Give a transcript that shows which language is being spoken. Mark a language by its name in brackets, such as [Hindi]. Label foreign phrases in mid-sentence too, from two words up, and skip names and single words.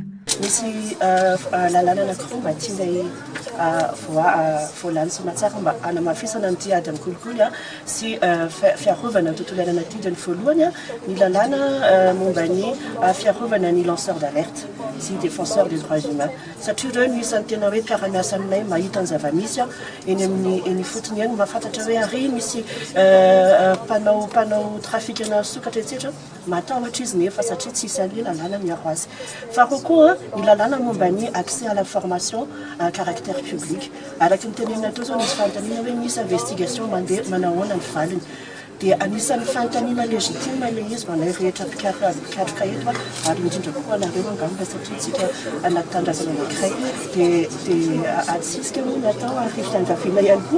[Malagasy] Misy lalàna anankiroa mba tianay voalany sy matsara mba hanamafisana ny ady amin'ny kolokolo sy fiarovana ny tontolo iainana ty ny voalohany ny lalàna momba ny fiarovana ny [French] lanceur d'alerte [Malagasy] sy [French] défenseur des droits humains [Malagasy] satria ireo no isan'ny tena hoe mpiara-miasa aminay mahita ny zava-misy eny amin'ny fotony eny mahafantatra hoe ary misy mpanao trafikana sokatra etc matahotra izy nefa satria tsy isy an'le lalàna miaro azy fa koa ny lalàna momba ny [French] accès à la formation à caractère public [Malagasy] araky ny tenenina tao zao nisy fanontaniana hoe misy investigation mandeha manahoana ny valiny dia anisan'ny fanontaniana légitime le izy manay rehetra pikaroka eto ary indrindra kokoa anareo angamba satria tsika anaty tandrazana anankiray dia atsisika moa natao ary fiangaviana ihany koa